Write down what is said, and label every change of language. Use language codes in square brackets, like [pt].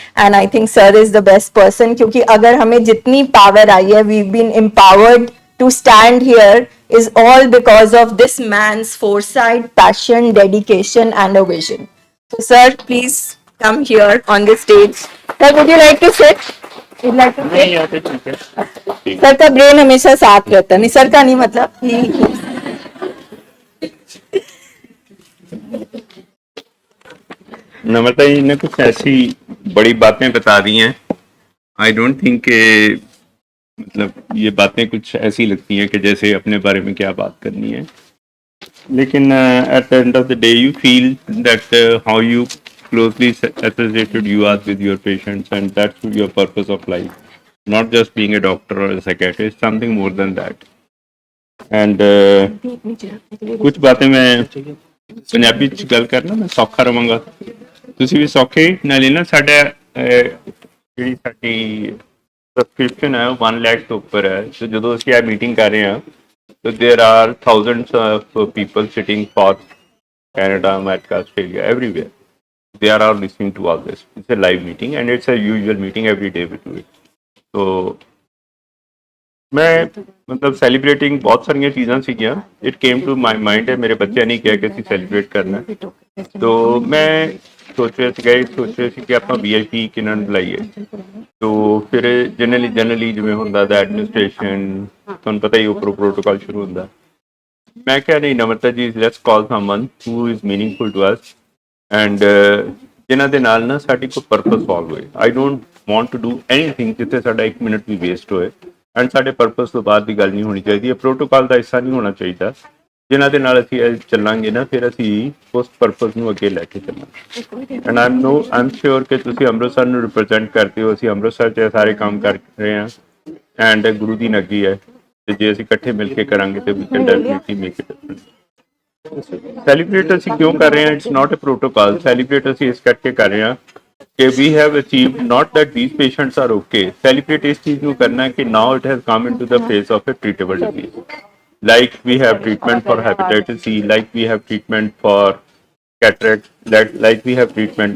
[en] And I think sir is the best person, [hi] क्योंकि अगर हमें जितनी power आई है, [en] we've been empowered to stand here, is all because of this man's foresight, passion, dedication and a vision. So sir, please come here on the stage. Sir, would you like to sit? Would you like to [hi] नहीं [en] sit? [hi] आते, ठीक है. Sir का brain हमेशा साथ रहता है, नहीं सर का नहीं, मतलब नम्रता जी ने कुछ ऐसी बड़ी बातें बता दी हैं. [en] I don't think [hi] मतलब ये बातें कुछ ऐसी लगती हैं कि जैसे अपने बारे में क्या बात करनी है, लेकिन [en] At the end of the day you feel that how you closely associated you are with your patients, and that's your purpose of life, not just being a doctor or a psychiatrist, something more than that. [pa] And [hi] कुछ बातें मैं [pa] ਪੰਜਾਬੀ ਚ ਗੱਲ ਕਰਨਾ, ਮੈਂ ਸੌਖਾ ਰਵਾਂਗਾ, ਤੁਸੀਂ ਵੀ ਸੌਖੇ. ਨਾਲੇ ਨਾ ਸਾਡਾ ਜਿਹੜੀ ਸਾਡੀ ਸਬਸਕ੍ਰਿਪਸ਼ਨ ਹੈ ਉਹ 1 ਲੱਖ ਤੋਂ ਉੱਪਰ ਹੈ. ਤੇ ਜਦੋਂ ਅਸੀਂ ਇਹ ਮੀਟਿੰਗ ਕਰ ਰਹੇ ਹਾਂ, [en] so there are thousands of people sitting for Canada, America, Australia, everywhere. They are all listening to all this. It's a live meeting and it's a usual meeting, every day we do it. [pa] So [hi] मैं मतलब [pa] celebrating ਬਹੁਤ ਸਾਰੀਆਂ ਚੀਜ਼ਾਂ ਸੀਗੀਆਂ. [en] it came to my mind, [pa] ਮੇਰੇ ਬੱਚਿਆਂ ਨੇ ਕਿਹਾ ਕਿ ਅਸੀਂ ਸੈਲੀਬ੍ਰੇਟ ਕਰਨਾ. ਤੋ ਮੈਂ ਸੋਚ ਰਿਹਾ ਸੀ ਕਿ ਆਪਾਂ VIP ਕਿਹਨਾਂ ਨੂੰ ਬੁਲਾਈਏ. ਤੋ ਫਿਰ ਜਨਰਲੀ ਜਿਵੇਂ ਹੁੰਦਾ ਦਾ ਐਡਮਿਨਿਸਟ੍ਰੇਸ਼ਨ, ਤੁਹਾਨੂੰ ਪਤਾ ਹੀ ਉੱਪਰੋਂ ਪ੍ਰੋਟੋਕਾਲ ਸ਼ੁਰੂ ਹੁੰਦਾ. ਮੈਂ ਕਿਹਾ ਨਹੀਂ ਨਮਰਤਾ ਜੀ, [en] let's call someone who is meaningful to us, [pa] and ਜਿਨ੍ਹਾਂ ਦੇ ਨਾਲ ਨਾ ਸਾਡੀ ਕੋਈ ਪਰਪਸ ਸੋਲਵ ਹੋਏ. [en] I don't want to do anything [pa] ਜਿੱਥੇ ਸਾਡਾ 1 ਮਿੰਟ ਵੀ ਵੇਸਟ ਹੋਏ, ਐਂਡ ਸਾਡੇ ਪਰਪਸ ਤੋਂ ਬਾਅਦ ਦੀ ਗੱਲ ਨਹੀਂ ਹੋਣੀ ਚਾਹੀਦੀ. ਇਹ ਪ੍ਰੋਟੋਕਾਲ ਦਾ ਹਿੱਸਾ ਨਹੀਂ ਹੋਣਾ ਚਾਹੀਦਾ. ਜਿਨ੍ਹਾਂ ਦੇ ਨਾਲ ਅਸੀਂ ਅੱਜ ਚੱਲਾਂਗੇ ਨਾ, ਫਿਰ ਅਸੀਂ ਉਸ ਪਰਪਸ ਨੂੰ ਅੱਗੇ ਲੈ ਕੇ ਚੱਲਾਂਗੇ। ਐਂਡ ਆਮ ਸ਼ੋਰ ਕਿ ਤੁਸੀਂ ਅੰਮ੍ਰਿਤਸਰ ਨੂੰ ਰਿਪਰੈਜ਼ੈਂਟ ਕਰਦੇ ਹੋ, ਅਸੀਂ ਅੰਮ੍ਰਿਤਸਰ 'ਚ ਇਹ ਸਾਰੇ ਕੰਮ ਕਰ ਰਹੇ ਹਾਂ ਐਂਡ ਗੁਰੂ ਦੀ ਨਗਰੀ ਹੈ, ਤੇ ਜੇ ਅਸੀਂ ਇਕੱਠੇ ਮਿਲ ਕੇ ਕਰਾਂਗੇ ਤੇ [en] We can definitely make it difference. [pa] Celebrate ਅਸੀਂ ਕਿਉਂ ਕਰ ਰਹੇ ਹਾਂ? [en] It's not a protocol. [pa] Celebrate ਅਸੀਂ ਇਸ ਕਰਕੇ ਕਰ ਰਹੇ ਹਾਂ ਕਿ [en] we have achieved not that these patients are okay. Celebrate [pa] ਇਸ ਚੀਜ਼ ਨੂੰ ਕਰਨਾ ਹੈ ਕਿ [en] now it has come into the phase of a treatable disease. Like we have treatment for hepatitis C, like we have treatment for cataract, like we have treatment.